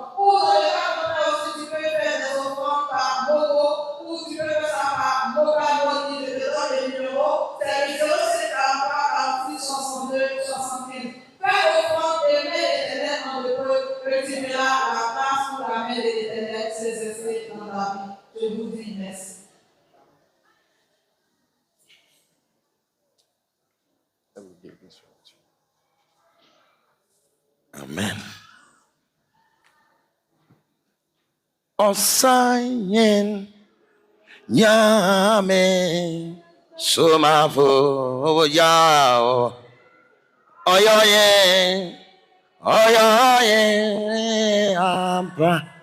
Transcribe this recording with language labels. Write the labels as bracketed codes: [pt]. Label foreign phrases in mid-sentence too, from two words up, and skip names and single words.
[fr] Ou dans le cas contraire aussi, tu peux faire des offrandes par Mogo, ou tu peux faire ça par Moga, je te donne le numéro, c'est le 0743 46 62 75. Fais l'offrande et mets l'Éternel en épreuve, que tu verras la grâce pour la main de l'Éternel s'exercer dans ta vie. Je vous dis merci. Amen. [ak] Osayin Nyame Somafo Yawoh Oyoye Oyoye ampa.